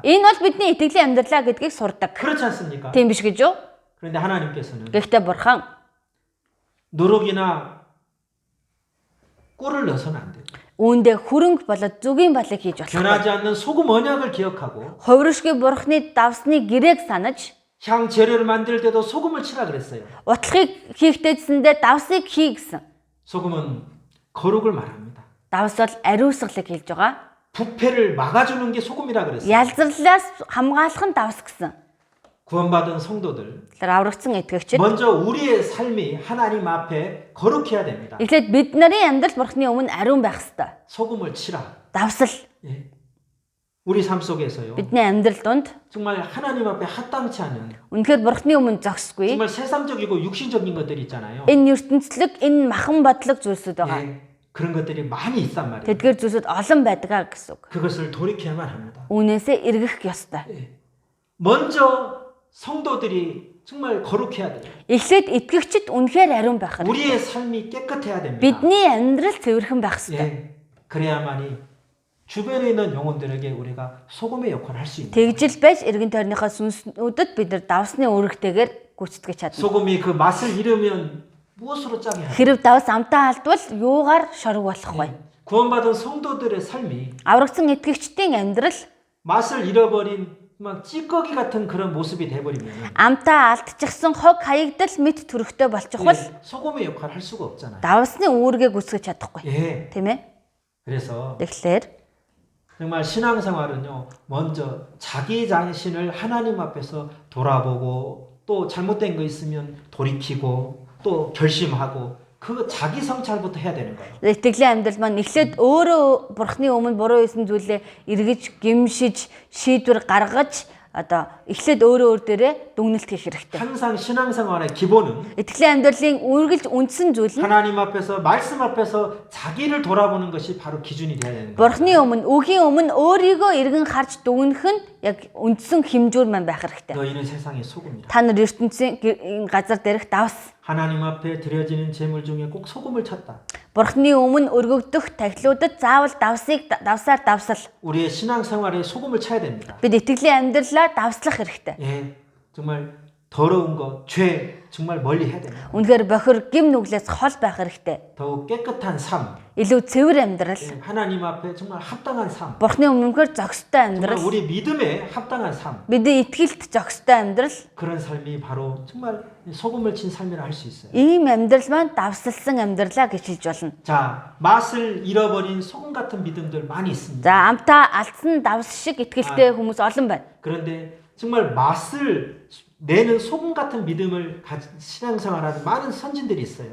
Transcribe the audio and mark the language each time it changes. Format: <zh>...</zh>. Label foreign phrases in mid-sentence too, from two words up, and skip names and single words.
<mn>Энэ бол бидний итгэлийн амьдралаа гэдгийг сурдаг.</mn> <ko>그렇지 않습니까?</ko> <mn>Тийм биш гэж юу?</mn> <ko>그런데 하나님께서는</ko> <mn>Гэхдээ бурхан</mn> <ko>누룩이나 꿀을 넣어서는 안 돼요.</ko> <mn>үүндээ хөрөнгө болоод зүгийн балыг хийж болох.</mn> <ko>변하지 않는 소금 언약을 기억하고</ko> <mn>Хувиршгүй бурхны давсны гэрээг санаж</mn> <ko>향 재료를 만들 때도 소금을 치라 그랬어요.</ko> <mn>утлагыг хийхтэйсэндээ давсыг хий гэсэн.</mn> <ko>소금은 거룩을 말합니다.</ko> <mn>Давс бол ариусгалыг хэлж байгаа.</mn> <ko>부패를 막아주는 게 소금이라 그랬어요.</ko> <mn>Ялзарлаас хамгаалах нь давс гэсэн.</mn> <ko>구원받은 성도들</ko> <mn>Тэгэхээр аврагдсан итгэгчид</mn> <ko>먼저 우리의 삶이 하나님 앞에 거룩해야 됩니다.</ko> <mn>эхлээд бид нарын амьдрал бурхны өмнө ариун байх ёстой.</mn> <ko>소금을 치라.</ko> <mn>Давсал</mn> <ko>예. 우리 삶 속에서요.</ko> <mn>бидний амьдрал донд</mn> <ko>정말 하나님 앞에 합당치 않은</ko> <mn>үнэхээр бурхны өмнө зогсгүй.</mn> <ko>정말 세상적이고 육신적인 것들이 있잖아요.</ko> <mn>Энэ ертөнцлөг, энэ махан бодлого зүйлсүүд байгаа.</mn> <ko>예. 그런 것들이 많이 있단 말이에요.</ko> <mn>Тэдгээр зүйлсүүд олон байдаг гэсэн үг.</mn> <ko>그것을 돌이켜야만 합니다.</ko> <mn>Үүнээсээ эргэх ёстой.</mn> <ko>먼저 성도들이 정말 거룩해야 돼요.</ko> <mn>Эхлээд итгэгчид үнэхээр ариун байх хэрэгтэй.</mn> <ko>우리의 삶이 깨끗해야 됩니다.</ko> <mn>Бидний амьдрал цэвэрхэн байх хэрэгтэй.</mn> <ko>예. 그래야만이 주변에 있는 영혼들에게 우리가 소금의 역할을 할 수 있는.</ko> <mn>Тэгжил байж эргэн тойрныхоо сүнснүүдэд бид нар давсны үүрэгтэйгээр гүйцэтгэж чадна.</mn> <ko>소금이 그 맛을 잃으면 무엇으로 짜게 하죠?</ko> <mn>Хэрв давс амтаа алдвал юугаар шорог болох вэ?</mn> <ko>구원받은 성도들의 삶이</ko> <mn>Аврагдсан итгэгчдийн амьдрал</mn> <ko>맛을 잃어버린 막 찌꺼기 같은 그런 모습이 돼버리면</ko> <mn>амтаа алдчихсан хог хаягдал мэд төрөхтэй болчихвол</mn> <ko>소금의 역할을 할 수가 없잖아요.</ko> <mn>давсны үүргээ гүйцэтгэж чадахгүй.</mn> <ko>예.</ko> <mn>Тийм ээ?</mn> <ko>그래서</ko> <mn>Тэгэхээр</mn> <ko>정말 신앙생활은요, 먼저 자기 자신을 하나님 앞에서 돌아보고 또 잘못된 거 있으면 돌이키고 또 결심하고 그 자기 성찰부터 해야 되는 거예요.</ko> <mn>итгэлийн амьдрал маань эхлээд өөрөө бурхны өмнө буруу хийсэн зүйлээ эргэж, гимшиж, шийдвэр гаргаж одоо эхлээд өөр дээрээ дүгнэлт хийх хэрэгтэй.</mn> <ko>항상 신앙생활의 기본은</ko> <mn>Итгэлийн амьдралын үргэлж үндсэн зүйл нь</mn> <ko>하나님 앞에서 말씀 앞에서 자기를 돌아보는 것이 바로 기준이 돼야 되는 거예요.</ko> <mn>бурхны өмнө, үгийн өмнө өөрийгөө эргэн харж дүгнэх нь яг үндсэн хэмжүүр маань байх хэрэгтэй.</mn> <ko>너희는 세상의 소금이라.</ko> <mn>Та нар ертөнцийн энэ газар дээрх давс.</mn> <ko>하나님 앞에 드려지는 제물 중에 꼭 소금을 찾다.</ko> <mn>Бурхны өмнө өргөгдөх тахилуудад заавал давсаар давсал.</mn> <ko>우리의 신앙생활에 소금을 쳐야 됩니다.</ko> <mn>Бид итгэлийн амьдралаа давслах хэрэгтэй.</mn> <ko>예, 정말 더러운 것, 죄 정말 멀리 해야 됩니다.</ko> <mn>Үнэхээр бохир гим нүглээс хол байх хэрэгтэй.</mn> <ko>더욱 깨끗한 삶,</ko> <mn>Илүү цэвэр амьдрал.</mn> <ko>예, 하나님 앞에 정말 합당한 삶,</ko> <mn>Бурхны өмнөхөр зохистой</mn> <ko>정말</ko> <mn>амьдрал.</mn> <ko>우리 믿음에 합당한 삶,</ko> <mn>Бидний итгэлд зохистой амьдрал.</mn> <ko>그런 삶이 바로 정말 소금을 친 삶이라 할 수 있어요.</ko> <mn>Ийм амьдрал маань давсалсан амьдралаа гэж хэлж болно.</mn> <ko>자, 맛을 잃어버린 소금 같은 믿음들 많이 있습니다.</ko> <mn>За амтаа алдсан давс шиг итгэлтэй хүмүүс олон байна.</mn> <ko>그런데 정말 맛을 내는 소금 같은 믿음을 가진 신앙생활하는 많은 선진들이 있어요.</ko>